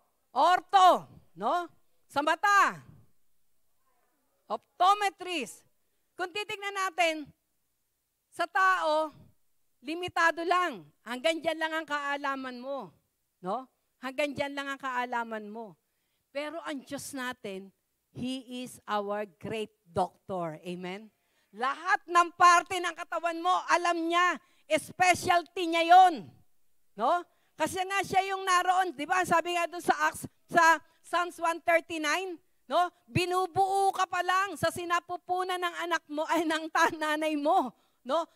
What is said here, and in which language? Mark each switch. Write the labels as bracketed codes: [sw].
[tl] Ortho, no? Sa mata. Optometrist. Kung titignan natin, sa tao, limitado lang. Hanggang dyan lang ang kaalaman mo. No? Hanggang dyan lang ang kaalaman mo. Pero ang Diyos natin, [en] He is our great doctor. [tl] Amen? Lahat ng parte ng katawan mo, alam niya, specialty niya yon. No? Kasi nga siya yung naroon. Di ba? Sabi nga doon sa Psalms 139, no? Binubuo ka pa lang sa sinapupunan ng anak mo ay ng nanay mo, no?